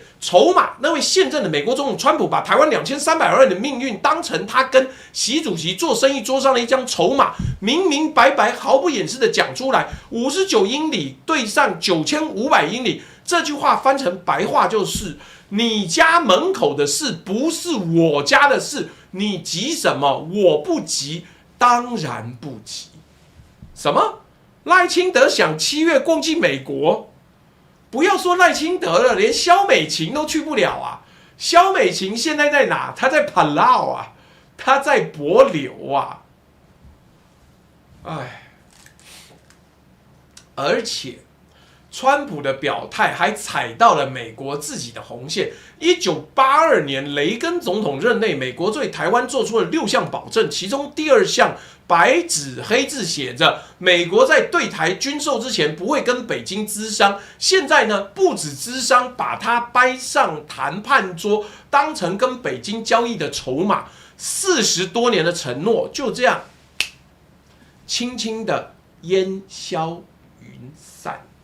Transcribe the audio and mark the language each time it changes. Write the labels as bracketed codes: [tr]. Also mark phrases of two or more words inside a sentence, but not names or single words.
[zh] 籌碼，那位現任的美國總統川普把台灣2300萬人的命運當成他跟習主席做生意桌上的一張籌碼，明明白白毫不掩飾的講出來。59英里對上9500英里，這句話翻成白話就是：你家門口的事不是我家的事，你急什麼？我不急，當然不急。什麼？賴清德想7月攻擊美國？不要說賴清德了，連蕭美琴都去不了啊！蕭美琴現在在哪？她在帕勞啊，她在帛琉啊。哎，而且川普的表態還踩到了美國自己的紅線。1982年雷根總統任內，美國對台灣做出了6項保證，其中第2項白紙黑字寫着，美國在對台軍售之前不會跟北京諮商。現在呢，不止諮商，把它搬上談判桌，當成跟北京交易的籌碼。40多年的承諾就這樣輕輕的煙消雲散。